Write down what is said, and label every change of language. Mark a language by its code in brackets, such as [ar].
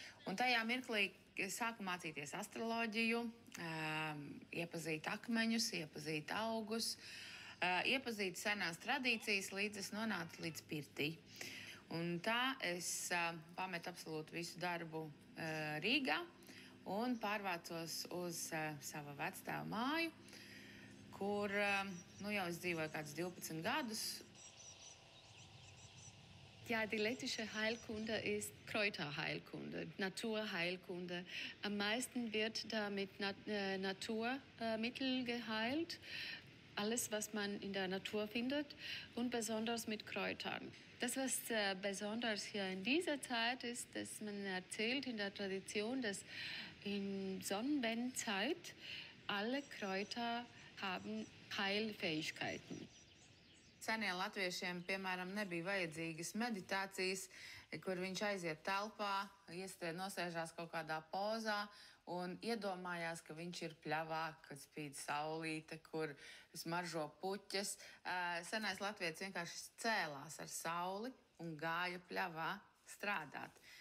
[lv] Un tajā mirklī es sāku mācīties astroloģiju, iepazīt akmeņus, iepazīt augus, iepazīt senās tradīcijas, līdz es nonācu līdz pirtī. Un tā es pametu absolūti visu darbu Rīgā un pārvācos uz savu vecstāvu māju, kur jau es dzīvoju kādus 12 gadus. [de] Ja, die lettische Heilkunde ist Kräuterheilkunde, Naturheilkunde. Am meisten wird da mit Naturmitteln geheilt. Alles, was man in der Natur findet, und besonders mit Kräutern. Das, was besonders hier in dieser Zeit ist, dass man erzählt in der Tradition, dass in Sonnenwendenzeit alle Kräuter haben Heilfähigkeiten. [lv] Senie latviešiem, piemēram, nebija vajadzīgas meditācijas, kur viņš aiziet telpā, nosēžās kaut kādā pozā un iedomājās, ka viņš ir pļavā, kad spīd saulīte, kur smaržo puķes. Senais latvietis vienkārši cēlās ar sauli un gāja pļavā strādāt.